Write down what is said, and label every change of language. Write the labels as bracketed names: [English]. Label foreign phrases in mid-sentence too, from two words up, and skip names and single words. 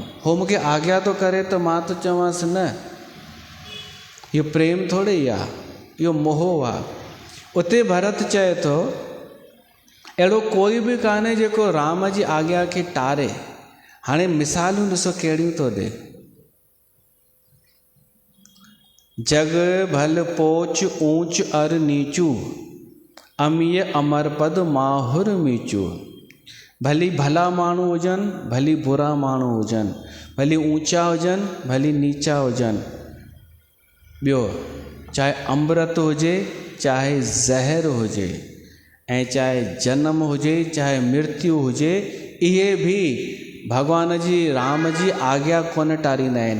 [Sindhi] हो मूंखे आज्ञा थो करे त मां तो चवांसि न। इहो प्रेम थोरे ई आहे, इहो मोह आहे। उते भरत चए थो अहिड़ो कोई बि कान्हे जेको राम जी आज्ञा खे टारे। हाणे मिसालूं ॾिसो कहिड़ियूं थो ॾे। [Awadhi] जग भल पोच ऊंच अर नीचू, अमीय अमर पद माहुर मीचू। [Sindhi] भली भला माण्हू हुजनि, भली बुरा माण्हू हुजनि, भली ऊंचा हुजनि, भली नीचा हुजनि। ॿियो चाहे अमृत हुजे, चाहे ज़हर हुजे, ऐं चाहे जनम हुजे, चाहे मृत्यु हुजे, इहे बि भगवान जी राम जी आज्ञा कोन टारींदा आहिनि।